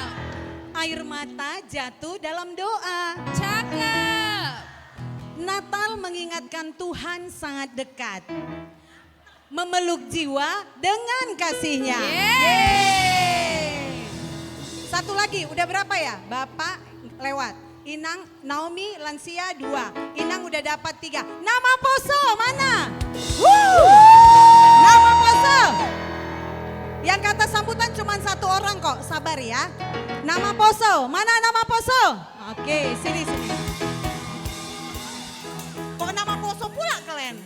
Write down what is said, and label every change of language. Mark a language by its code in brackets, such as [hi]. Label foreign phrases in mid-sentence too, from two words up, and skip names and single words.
[id] Air mata jatuh dalam doa. Cakep. Natal mengingatkan Tuhan sangat dekat. Memeluk jiwa dengan kasih-Nya. Yeay. Satu lagi, udah berapa ya? Bapak lewat. Inang, Naomi, lansia 2. Inang udah dapat 3. Nama Poso mana? Nama Poso. Yang kata sambutan cuma 1 orang kok, sabar ya. Nama Poso, mana nama Poso? Oke, sini. Kok nama Poso pula kalian?